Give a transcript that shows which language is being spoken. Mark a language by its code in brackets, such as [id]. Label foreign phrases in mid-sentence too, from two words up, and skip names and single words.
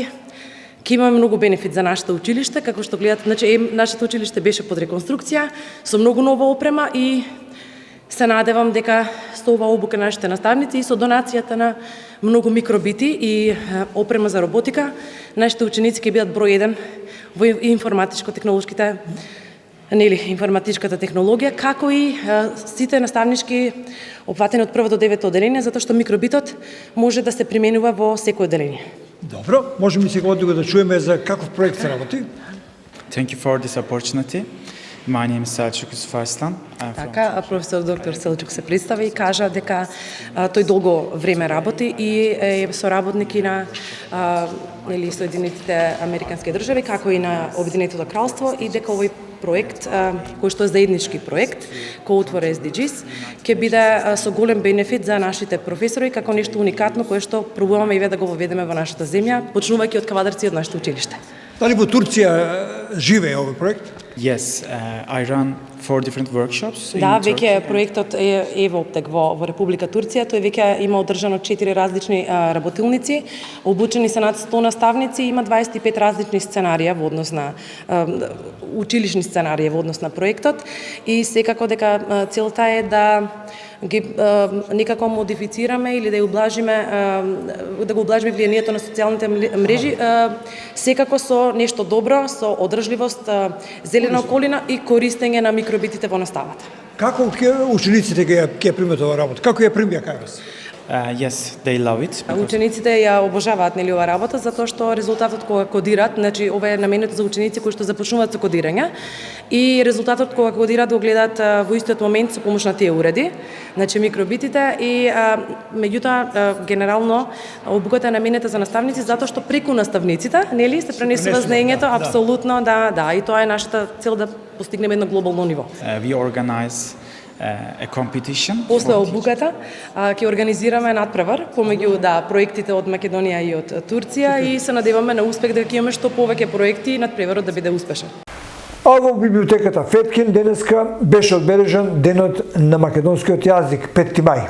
[mk] ќе имаме многу бенефит за нашето училиште, како што гледате, значи нашето училиште беше под реконструкција со многу нова опрема и се надевам дека со ова обука нашите наставници и со донацијата на многу микробити и опрема за роботика, нашите ученици ќе бидат број 1 во информатичко-технолошките информатичката технологија, како и сите наставнички опфатени од 1 до 9 оделение, затоа што микробитот може да се применува во секој оделение. Добро, можеме и сега да чуеме за каков проект се работи. [en] Thank you for this opportunity. My name is Selçuk Yusuf Arslan. [mk] Така, професор доктор Селџук се представи и кажа дека тој долго време работи и е соработник и на Соединетите Американски држави, како и на Обединетото кралство, и дека овој проект, кој што е заеднички проект, Code for SDGs, ќе биде со голем бенефит за нашите професори, како нешто уникатно кое што пробуваме и да го воведеме во нашата земја, почнувајќи од Кавадарци и од нашето училиште. Дали во Турција живее овој проект? [en] Yes, I run 4 different workshops. [mk] Да, веќе проектот е во оптек во Република Турција. Тој веќе има одржано 4 различни работилници, обучени се над 100 наставници, има 25 различни сценарија во однос на училишни сценарија во однос на проектот и секако дека целта е да ги некако модифицираме или да го облажиме влијанието на социјалните мрежи, секако со нешто добро, со одржливост, зелена околина и користење на микробитите во наставата. Како учениците ќе примат оваа работа? Како ја примија кај вас? [en] Yes, they love it. [mk] Учениците ја обожаваат ова работа затоа што резултатот кога кодират, значи ова е наменето за ученици кои што започнуваат со кодирање и резултатот кога кодираат го гледаат во истиот момент со помош на тие уреди, значи микробитите и меѓутоа генерално обуката е наменета за наставници затоа што преку наставниците, нели, се пренесува знаењето, апсолутно да, и тоа е нашата цел да постигнеме едно глобално ниво. [en] We organize a competition. [mk] После обуката ќе организираме надпревар помеѓу проектите од Македонија и од Турција и се надеваме на успех дека ќе имаме што повеќе проекти и надпреварот да биде успешен. А во библиотеката Феткин денеска беше одбележан денот на македонскиот јазик 5 мај.